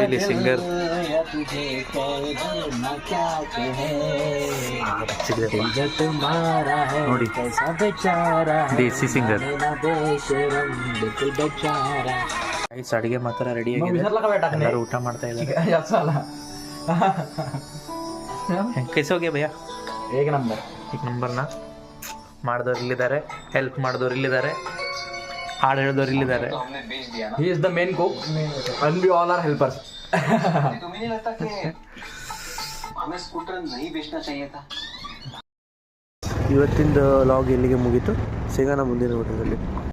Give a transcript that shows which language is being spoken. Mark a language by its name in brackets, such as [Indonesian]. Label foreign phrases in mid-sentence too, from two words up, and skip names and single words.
[Kannada] ಇಲ್ಲಿ ಸಿಂಗರ್ ನೋಡಿ, ದೇಸಿ ಸಿಂಗರ್. ರೈಸ್ ಅಡುಗೆ ಮಾತ್ರ ರೆಡಿ ಆಗಿದೆ, ಎಲ್ಲರೂ ಊಟ ಮಾಡ್ತಾ ಇದ್ದಾರೆ. [Hindi] कैसे हो गया भैया? एक नंबर ना. [Kannada] ಮಾಡಿದವ್ರು ಇಲ್ಲಿದ್ದಾರೆ, ಹೆಲ್ಪ್ ಮಾಡಿದವ್ರು ಇಲ್ಲಿದ್ದಾರೆ, ಹಾಡು ಹೇಳಿದವ್ರು ಇಲ್ಲಿದ್ದಾರೆ. [English] He is the main cook and we all are helpers. [Hindi] तुम्हें नहीं लगता कि हमें स्कूटर नहीं बेचना चाहिए था? [Kannada] ಇವತ್ತಿಂದ ಲಾಗ್ ಇಲ್ಲಿಗೆ ಮುಗೀತು. ಸಿಗೋಣ ಮುಂದಿನ ವಿಡಿಯೋದಲ್ಲಿ.